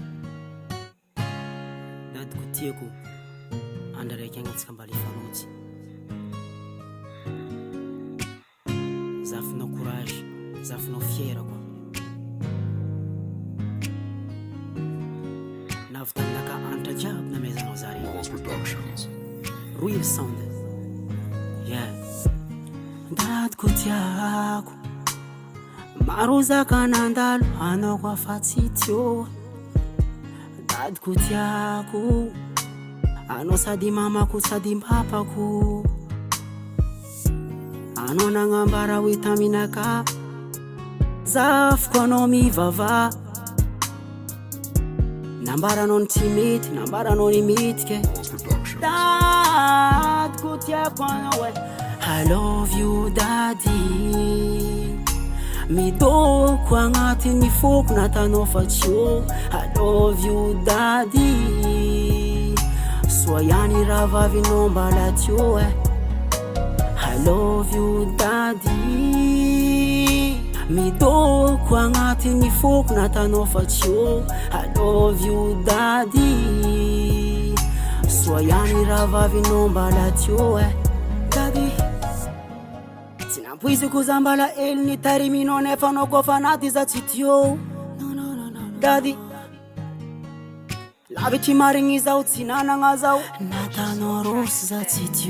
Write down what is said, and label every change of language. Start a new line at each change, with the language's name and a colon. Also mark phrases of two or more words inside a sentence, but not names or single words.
Malagasy: Dady ko tiako andraraiky agnatsika mba lefanotsy. Zafinao courage, zafinao fiera koa. Navitanaka antra jiaby namezanao zare.
English: Real sound, yeah.
Malagasy: Dady ko tiako maro zaka nandalo anao ko afatsy teo. Dady ko tiako anao sady mamako sady papako. Anao nagnambara hoe taminaka zafiko anao mivava. Nambaranao ny tsy mety, nambaranao ny mitike. Dady ko tiako anao e.
English: I love you daddy.
Malagasy: Midoko agnatin'ny foko natanao fa tsy eo.
English: I love you daddy.
Malagasy: Soa ihany raha vavinao mbala teo e.
English: I love you daddy.
Malagasy: Midoko agnatin'ny foko natanao fa tsy eo.
English: I love you daddy.
Malagasy: Soa ihany raha vavinao mbala teo e. Daddy Nampoiziko za mbala eliny tariminao nefa anao koa fa naty za tsy teo. Daddy lavitry marigny zao tsy nanagna zao natanao rosy za tsy teo.